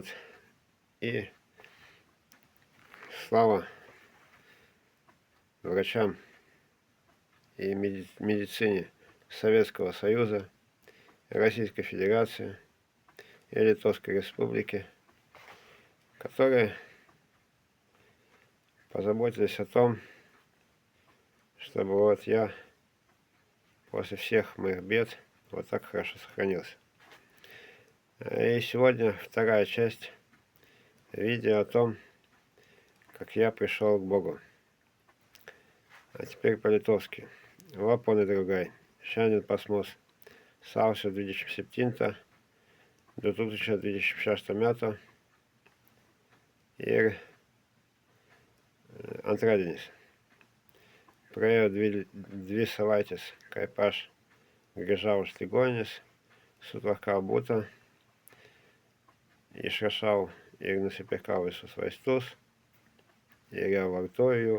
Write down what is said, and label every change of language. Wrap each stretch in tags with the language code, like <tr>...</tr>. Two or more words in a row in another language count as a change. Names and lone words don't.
<ru>И слава врачам и медицине Советского Союза, Российской Федерации и Литовской Республики, которые позаботились о том, чтобы вот я после всех моих бед вот так хорошо сохранился. И сегодня вторая часть видео о том, как я пришел к Богу. А теперь по-литовски. Лапоны другай.</ru> <lt>Šiandien pas mus sausio 27 2026 metų ir antradienis. Praėjo dvi savaitės, kaip aš grįžau iš ligoninės, sutvarkau butą, išrašau ir nusipirkau visus vaistus ir jau vartoju jų.</lt>